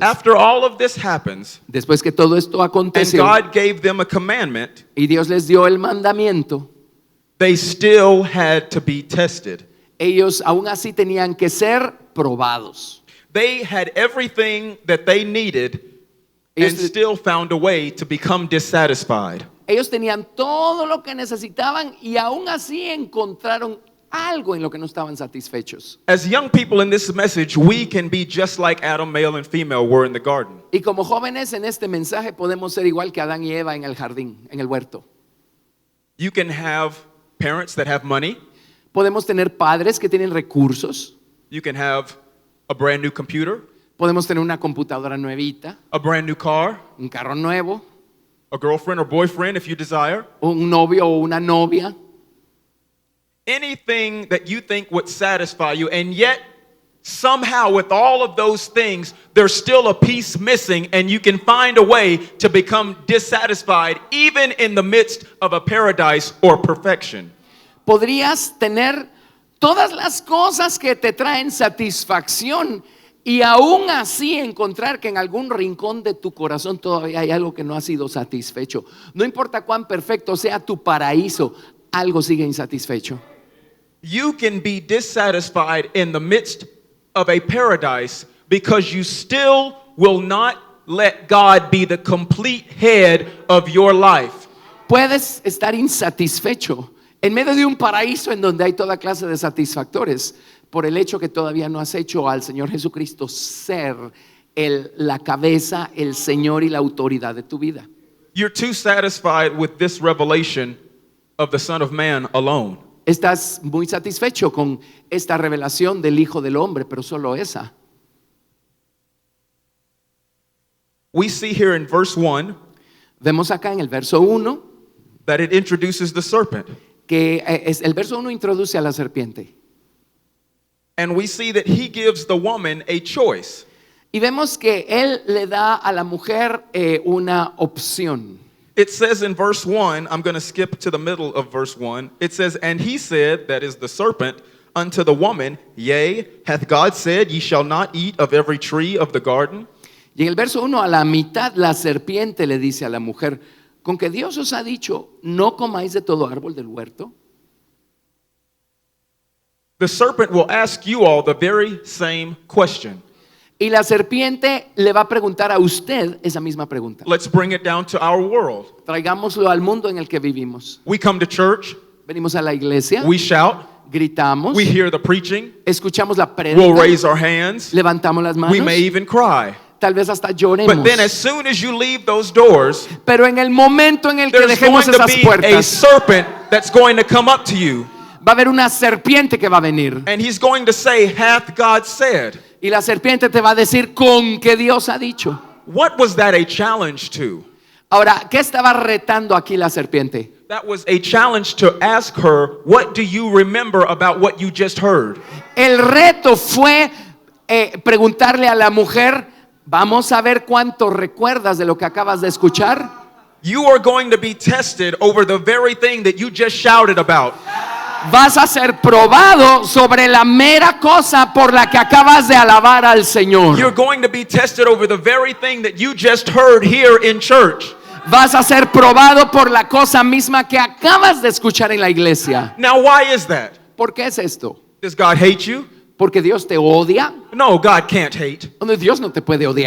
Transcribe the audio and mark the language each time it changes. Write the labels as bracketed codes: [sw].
[en] After all of this happens, [es] Después que todo esto [en] and [es] aconteció [en] God gave them a commandment, [es] y Dios les dio el mandamiento, [en] they still had to be tested. [es] ellos aún así tenían que ser probados. [en] They had everything that they needed and [es] Ellos- [en] still found a way to become dissatisfied. [es] Ellos tenían todo lo que necesitaban y aún así encontraron algo en lo que no estaban satisfechos. [en] As young people in this message, we can be just like Adam, male and female, were in the garden. [es] Y como jóvenes en este mensaje podemos ser igual que Adán y Eva en el jardín, en el huerto. [en] You can have parents that have money. [es] Podemos tener padres que tienen recursos. [en] You can have a brand new computer, [es] Podemos tener una computadora nuevita, [en] a brand new car, [es] un carro nuevo, [en] a girlfriend or boyfriend if you desire. [es] un novio o una novia. [en] Anything that you think would satisfy you, and yet somehow with all of those things, there's still a piece missing, and you can find a way to become dissatisfied even in the midst of a paradise or perfection. [es] Podrías tener todas las cosas que te traen satisfacción y aún así encontrar que en algún rincón de tu corazón todavía hay algo que no ha sido satisfecho. No importa cuán perfecto sea tu paraíso, algo sigue insatisfecho. [en] You can be dissatisfied in the midst of a paradise because you still will not let God be the complete head of your life. [es] Puedes estar insatisfecho en medio de un paraíso en donde hay toda clase de satisfactores por el hecho que todavía no has hecho al Señor Jesucristo ser la cabeza, el Señor y la autoridad de tu vida. [en] You're too satisfied with this revelation of the Son of Man alone. [es] Estás muy satisfecho con esta revelación del Hijo del Hombre, pero solo esa. [en] we see here in verse 1 [es] Vemos acá en el verso 1 [en] that it introduces the serpent. [es] que el verso 1 introduce a la serpiente. [en] And we see that he gives the woman a choice. [es] Y vemos que él le da a la mujer una opción. [en] It says in verse 1, I'm going to skip to the middle of verse 1. It says, and he said, that is the serpent, unto the woman, yea, hath God said, ye shall not eat of every tree of the garden? [es] Y en el verso 1 a la mitad la serpiente le dice a la mujer, con que Dios os ha dicho, no comáis de todo árbol del huerto. [en] The serpent will ask you all the very same question. [es] Y la serpiente le va a preguntar a usted esa misma pregunta. [en] Let's bring it down to our world. [es] Traigámoslo al mundo en el que vivimos. [en] We come to church, [es] Venimos a la iglesia, [en] we shout, [es] gritamos, [en] we hear the preaching, [es] escuchamos la [en] we'll [es] prédica, [en] raise our hands, [es] levantamos las manos, [en] we may even cry. [es] tal vez hasta lloremos. [en] But then as soon as you leave those doors, [es] Pero en el momento en el que [en] there's [es] dejemos [en] going to [es] esas [en] be a [es] puertas, [en] serpent that's going to come up to you, [es] va a haber una serpiente que va a venir. [en] and he's going to say, hath God said? [es] Y la serpiente te va a decir con que Dios ha dicho. [en] What was that a challenge to? [es] Ahora, ¿qué estaba retando aquí la serpiente? [en] That was a challenge to ask her, what do you remember about what you just heard? [es] El reto fue preguntarle a la mujer, vamos a ver cuánto recuerdas de lo que acabas de escuchar. [en] You are going to be tested over the very thing that you just shouted about. [es] Vas a ser probado sobre la mera cosa por la que acabas de alabar al Señor. [en] You're going to be tested over the very thing that you just heard here in church. [es] Vas a ser probado por la cosa misma que acabas de escuchar en la iglesia. [en] Now, why is that? [es] ¿Por qué es esto? [en] Does God hate you? [es] ¿Porque Dios te odia? [en] No, God can't hate [es] No, Dios no te puede odiar.